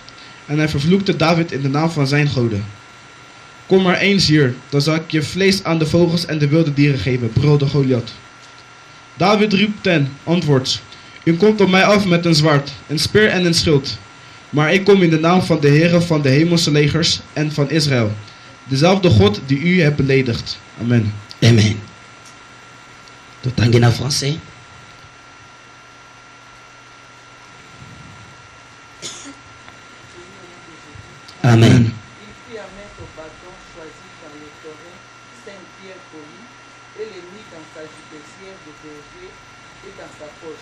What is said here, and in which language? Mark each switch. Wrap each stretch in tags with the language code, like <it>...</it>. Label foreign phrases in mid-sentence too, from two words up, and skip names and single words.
<nl>En hij vervloekte David in de naam van zijn goden. Kom maar eens hier, dan zal ik je vlees aan de vogels en de wilde dieren geven, brulde Goliath. David riep ten antwoord: U komt op mij af met een zwaard, een speer en een schild. Maar ik kom in de naam van de Heere van de hemelse legers en van Israël, Dezelfde God die u hebt beledigd. Amen.</nl> <ln>Amen. Totangi na français. Amen.</ln> <fr>Il fit mettre au bâton choisi dans le torrent 5 pierres polies et les mit dans sa jupissière de berger et dans sa poche.</fr>